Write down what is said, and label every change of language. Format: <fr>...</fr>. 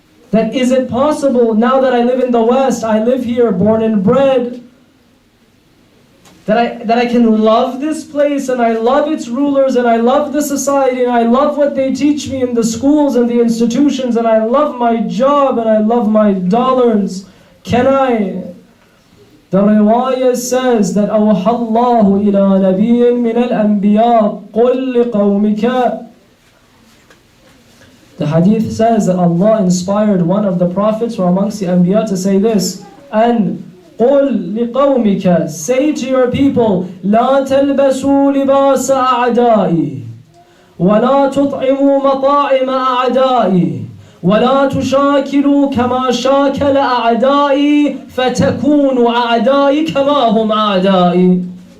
<en>That is it possible, now that I live in the West, I live here, born and bred, that I can love this place and I love its rulers and I love the society and I love what they teach me in the schools and the institutions and I love my job and I love my dollars. Can I? The riwayah says that</en> <ar>أَوْحَى اللَّهُ إِلَىٰ نَبِيٍّ مِّنَ الْأَنْبِيَاءِ قُلْ لِقَوْمِكَ.</ar> <en>The hadith says that Allah inspired one of the prophets from amongst the Anbiya to say this, and</en> <ar>قُلْ لِقَوْمِكَ,</ar> <en>say to your people,</en> <ar>لَا تَلْبَسُوا لِبَاسَ أَعْدَائِي وَلَا تُطْعِمُوا مَطَاعِمَ أَعْدَائِي وَلَا تُشَاكِلُوا كَمَا شَاكَلَ أَعْدَائِي فَتَكُونُوا أَعْدَائِي كَمَا هُمْ أَعْدَائِي.</ar>